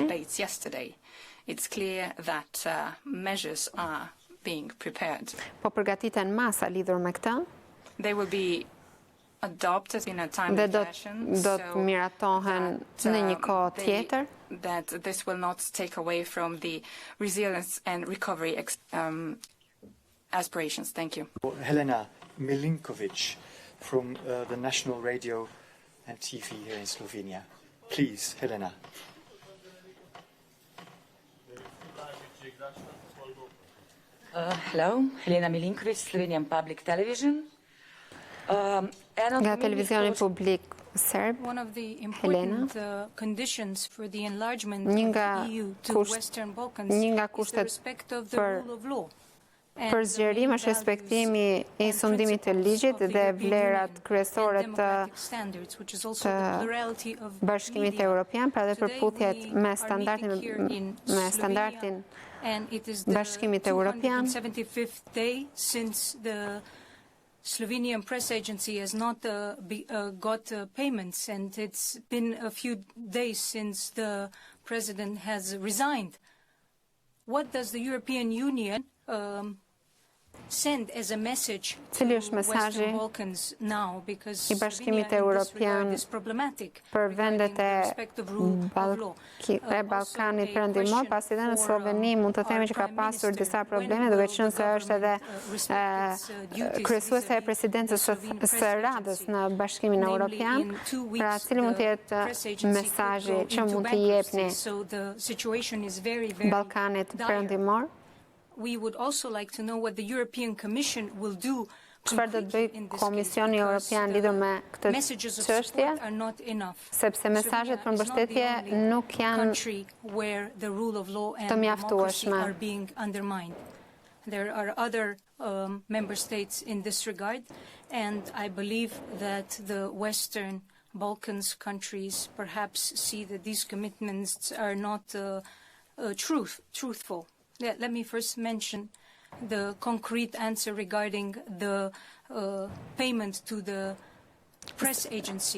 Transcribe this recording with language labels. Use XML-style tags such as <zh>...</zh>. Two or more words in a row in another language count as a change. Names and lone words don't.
<en>Debates yesterday. It's clear that measures are being prepared.</en> <sq>Po përgatiten masa lidhur me këtë</sq> <en>They will be adopted in a timely</en> <sq>dhe do</sq> <en>fashion,</en> <sq>të miratohen në një kohë tjetër.</sq> <en>That this will not take away from the resilience and recovery aspirations. Thank you. Helena Milinkovic from the National Radio and TV here in Slovenia. Please, Helena. Hello, Helena Milinkovic, Slovenian Public Television.</en> <sq>Nga televizioni publik serb,</sq> <en>One of the Helena, important conditions for the enlargement</en> <sq>Një</sq> <en>of</en> <sq>nga</sq> <en>the EU to</en> <sq>kusht-</sq> <en>Western Balkans</en> <sq>një nga</sq> <en>is the</en> <sq>kushtet</sq> <en>respect of the</en> <sq>për</sq> <en>rule of law.</en> <sq>Për zgjerim është respektimi I sundimit të ligjit dhe vlerat kryesore të Bashkimit Evropian, pra dhe përputhjet me standardin Bashkimit Evropian.</sq> <en>Slovenian press agency has not got payments, and it's been a few days since the president has resigned. What does the European Union send as a message to Western Balkans now? Because Slovenia in this regard is problematic</en> <sq>Vendet</sq> <en>respect of rule of law.</en> <sq>Ballkanit Perëndimor, pasi edhe në Sloveni mund të themi që ka pasur disa probleme, duke qenë se është edhe kryesuese e presidencës së Radhës në Bashkimin Evropian, pra cili mund të jetë mesazhi që mund t'i jepni Ballkanit Perëndimor?</sq> <en>We would also like to know what the European Commission will do.</en> <sq>Çfarë do të bëjë Komisioni Evropian lidhur me këtë çështje? Sepse mesazhet për mbështetje nuk janë të mjaftueshme.</sq> <en>There are other member states in this regard, and I believe that the Western Balkans countries perhaps see that these commitments are not truthful. Let me first mention the concrete answer regarding the payment to the press agency.</en>